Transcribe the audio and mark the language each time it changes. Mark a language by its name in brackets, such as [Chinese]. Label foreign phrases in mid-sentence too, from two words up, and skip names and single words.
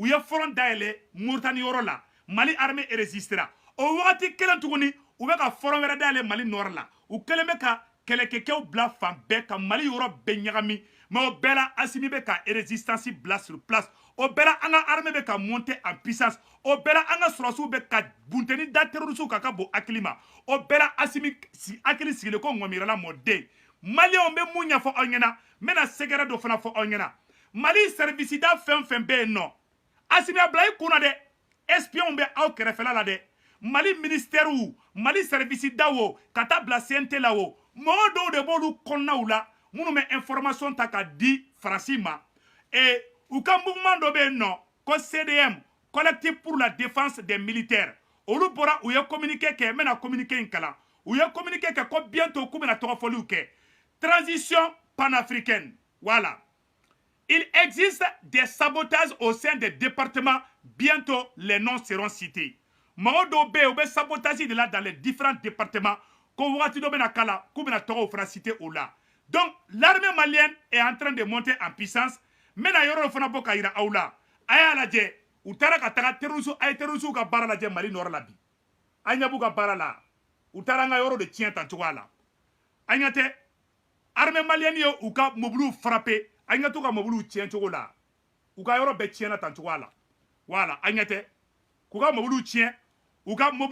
[Bambara] ye front dayɛlɛ Mauritanie yɔrɔ la Mali [French] armée résistera [Bambara] o wagati kelen tuguni u bɛ ka front wɛrɛ dayɛlɛ Mali nord la u kelen bɛ ka kɛlɛkɛkɛw bila fan bɛɛ ka Mali yɔrɔ bɛɛ ɲagami mais o bɛɛ la Assimi bɛ ka résistance bila [French] sur place [Bambara] o bɛɛ la an ka armée bɛ ka [French] monter en puissance [Bambara] o bɛɛ la an ka sɔrɔsiw bɛ ka bunteni da terroriste ka bon hakili ma o bɛɛ la Assimi hakili sigilen ko ŋɔmirala mɔden Maliens bɛ mun ɲɛfɔ aw ɲɛna n bɛna sɛgɛrɛ dɔ fana fɔ aw ɲɛna Mali service da fɛn fɛn bɛ yen nɔ Assimi a bila i kunna dɛ espion bɛ aw kɛrɛfɛla la dɛ Mali ministère Mali service da wo ka taa bila CNT la wo mɔgɔ dɔw de b'olu kɔnɔnaw la minnu bɛ information ta ka di Faransi ma u ka mouvement dɔ bɛ yen nɔ ko CDM [French] collectif pour la défense des militaires [Bambara] olu bɔra u ye communiqué kɛ n bɛna communiqué in kalan u ye communiqué kɛ ko bientôt k'u bɛna tɔgɔfɔliw kɛ [French] transition panafricaine voilà il existe des sabotages au sein des départements bientôt les noms seront cités [Bambara] mɔgɔ dɔw bɛ yen u bɛ [French] sabotage de la dans les différents départements [Bambara] ko wagati dɔ bɛna kala k'u bɛna tɔgɔw fana citer o la [French] donc l'armée malienne est en train de monter en puissance [Bambara] n bɛna yɔrɔ dɔ fana bɔ ka yira aw la a y'a lajɛ u taara ka taga terroriste a ye terroriste ka baara lajɛ Mali nord la bi a ɲɛ b'u ka baara la u taara an ka yɔrɔ de tiɲɛ tan cogoya la a ɲɛ tɛ [French] armée malienne [Bambara] ye u ka mobiliw frappé a ɲɛ t'u ka mobiliw tiɲɛ cogo la u ka yɔrɔ bɛɛ tiɲɛna tan cogoya la voilà a ɲɛ tɛ k'u ka mobiliw tiɲɛ u ka